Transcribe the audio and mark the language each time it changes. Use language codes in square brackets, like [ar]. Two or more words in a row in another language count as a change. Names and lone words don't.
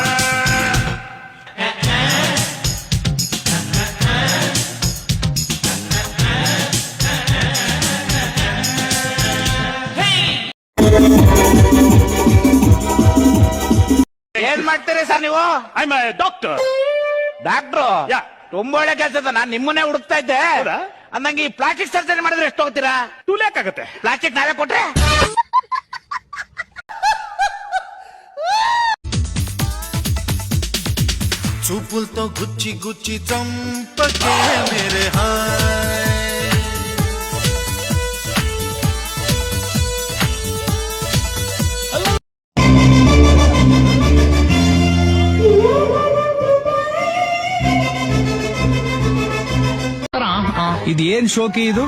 [kn] ಏನ್ ಮಾಡ್ತೀರಿ ಸರ್ ನೀವು [en] I am a doctor [kn] ಡಾಕ್ಟ್ರು ಯಾ ತುಂಬಾ ಒಳ್ಳೆ ಕೆಲಸ ನಾನ್ ನಿಮ್ಮನ್ನೇ ಹುಡುಕ್ತಾ ಇದ್ದೆ ಅಂದಂಗೆ ಈ ಪ್ಲಾಸ್ಟಿಕ್ ಸರ್ಜರಿ ಮಾಡಿದ್ರೆ ಎಷ್ಟು ಹೋಗ್ತೀರಾ 2 lakh ಆಗುತ್ತೆ ಪ್ಲಾಸ್ಟಿಕ್ ನಾವೇ ಕೊಟ್ರೆ [te] చూపులతో గుచ్చి గుచ్చి చంపకే మేరే హాయ్ [kn] ಇದು ಏನ್ ಶೋಕಿ ಇದು